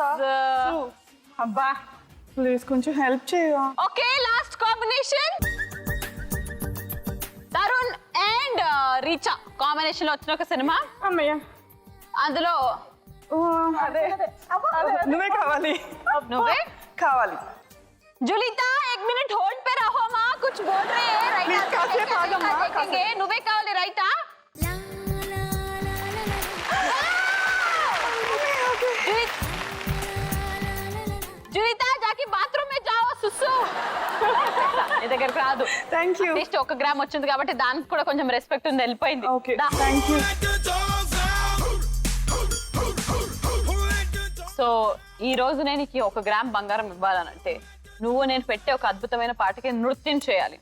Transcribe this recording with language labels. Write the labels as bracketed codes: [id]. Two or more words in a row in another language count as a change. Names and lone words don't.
[te] అబ్బా ప్లీజ్ కొంచెం హెల్ప్ చేయవా? [en] okay last combination [te] తరుణ్ అండ్ రీచా కాంబినేషన్ లో వచ్చిన ఒక సినిమా. అమ్మయ్య అందులో అదే నువ్వే కావాలి. నువ్వే కావాలి. [hi] जुलिता 1 मिनट होल्ड पे रहो माँ कुछ बोल रहे हैं राइट. Please, कासेप आ जाओ, माँ, देखेंगे నువ్వే కావాలి రైటా. जुलिता जाके बाथरूम में जाओ सुसु. [te] నీ దగ్గరికి రాదు. [en] thank you. [te] అట్లీస్ట్ 1 గ్రామ్ వచ్చింది కాబట్టి దానికి కూడా కొంచెం రెస్పెక్ట్ ఉంది. వెళ్ళిపోయింది. ఓకే దా. [en] thank you. [te] సో ఈ రోజు నేను నీకు 1 గ్రామ్ బంగారం ఇవ్వాలనంటే నువ్వు నేను పెట్టే ఒక అద్భుతమైన పాటకి నృత్యం చేయాలి.